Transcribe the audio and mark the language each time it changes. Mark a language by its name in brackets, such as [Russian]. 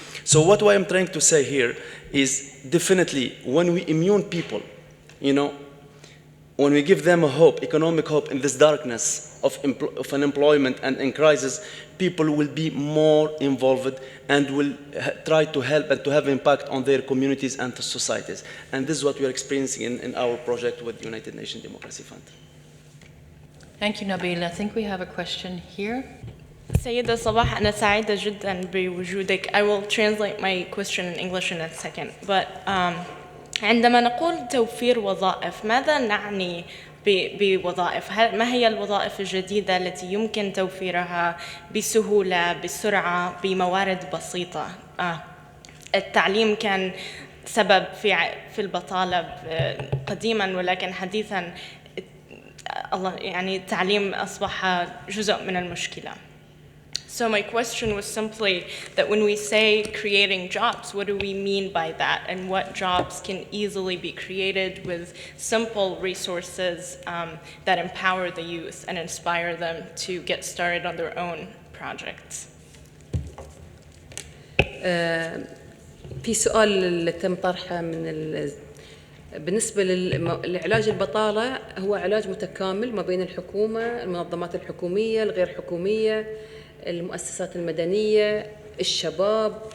[English] So what I'm trying to say here is definitely when we immune people, when we give them a hope, economic hope in this darkness of unemployment and in crisis, people will be more involved and will try to help and to have impact on their communities and societies. And this is what we are experiencing in our project with United Nations Democracy Fund. Thank you, Nabil. I think we have a question here. [Arabic] سيدة صباح أنا سعيدة جدا بوجودك. [English] I will translate my question in English in a second. [Arabic] But عندما نقول توفير وظائف ماذا نعني بوظائف؟ ما هي الوظائف الجديدة التي يمكن توفيرها بسهولة بسرعة بموارد بسيطة؟ التعليم كان سبب في البطالة قديما، ولكن حديثا التعليم أصبح جزء من المشكلة. [English] So my question was simply that when we say creating jobs, what do we mean by that? And what jobs can easily be created with simple resources that empower the youth and inspire them to get started on their own projects? [Arabic] في سؤال اللي تم طرحه بالنسبة لعلاج البطالة، هو علاج متكامل ما بين الحكومة، المنظمات الحكومية، الغير حكومية، المؤسسات المدنية، الشباب.